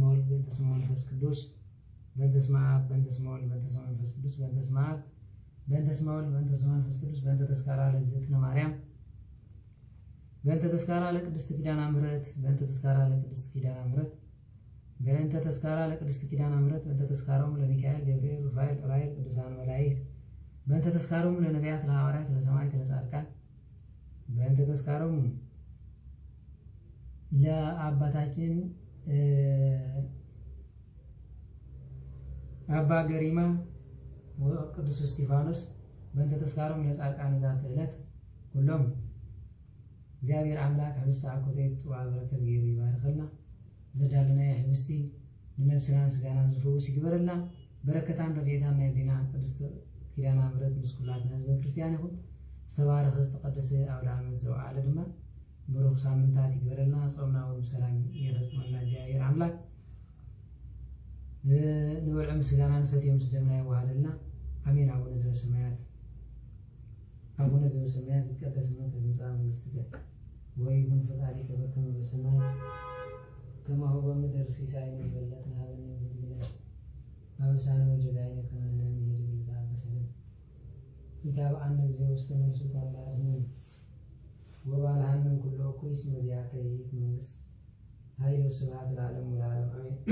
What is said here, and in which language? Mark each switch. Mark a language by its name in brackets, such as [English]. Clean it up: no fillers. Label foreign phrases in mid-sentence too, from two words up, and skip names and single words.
[Geez] ወልድ በእንተ ስመ መንፈስ ቅዱስ በእንተ ስመ አብ በእንተ ስመ ወልድ በእንተ ስመ መንፈስ ቅዱስ በእንተ ስመ አብ በእንተ ስመ ወልድ በእንተ ስመ መንፈስ ቅዱስ በእንተ ተስካራ ለእግዝእትነ ማርያም በእንተ ተስካራ ለቅድስት ኪዳነ ምሕረት በእንተ ተስካራ ለቅድስት ኪዳነ ምሕረት በእንተ ተስካራ ለቅድስት ኪዳነ ምሕረት በእንተ ተስካሮም ለሚካኤል ገብርኤል ሩፋኤል ዑራኤል ቅዱሳን መላእክት በእንተ ተስካሮም ለነቢያት ለሐዋርያት ለሰማዕታት ለጻድቃን በእንተ ተስካሮም ለአባታችን አባ ገሪማ ወቅዱስ እስጢፋኖስ በእንተ ተስካሮም ለጻድቃን ዛተ ዕለት ሁሉም እግዚአብሔር [Tigrinya] አምላክ [Geez] ህብስተ አኮቴት ወበረከት [Tigrinya] ገይሩ ይባርከልና ዘዳለና የህብስቲ ንነፍስናን ስጋናን ዝፈውስ ይግበረልና በረከታን ረድኤታን የዲና ቅድስት ኪዳነ ምሕረት ምስኩላትና ህዝበ ክርስቲያን ይሁን ዝተባረኸ ዝተቀደሰ አውደ ዓመት ዘውዓለ ድማ ብሩኽ ሳምንታት ይግበረልና ጾምና ወሩ ሰላም ይረጽመና እግዚአብሔር አምላክ ንበልዑ ስጋና ንሰትዮ ምስ ደምና ይዋሃደልና አሜን። [Geez] አቡነ ዘበሰማያት አቡነ ዘበሰማያት ይትቀደስ ስምከ ትምጻእ መንግሥትከ ወይኩን ፈቃድከ በከመ በሰማይ ከማሁ በምድር ሲሳየነ ዘለለዕለትነ ሀበነ ዮም አበሳነ ወጌጋየነ ከመ ንሕነኒ ንኅድግ ለዘአበሰነ ኢታብአነ እግዚኦ ውስተ መንሱት አምላክነ ወባልሐነ ኩሎ እኩይ እስመ ዚአከ ይእቲ መንግሥት ኃይል ወስብሐት ለዓለሙ ለዓለም አሜን።